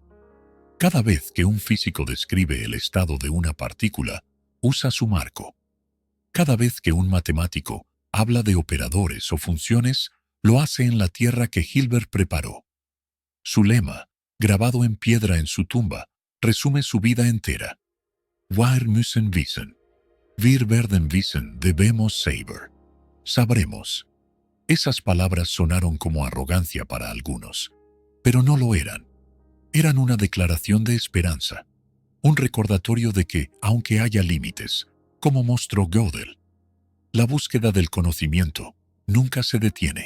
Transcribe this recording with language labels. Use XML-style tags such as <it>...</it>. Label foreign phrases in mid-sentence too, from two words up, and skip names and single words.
<es>Cada vez que un físico describe el estado de una partícula, usa su marco. Cada vez que un matemático habla de operadores o funciones, lo hace en la tierra que Hilbert preparó. Su lema, grabado en piedra en su tumba, resume su vida entera.</es> <de>Wir müssen wissen. Wir werden wissen,</de> <es>debemos saber. Sabremos. Esas palabras sonaron como arrogancia para algunos, pero no lo eran. Eran una declaración de esperanza, un recordatorio de que, aunque haya límites, como mostró Gödel, la búsqueda del conocimiento nunca se detiene.</es>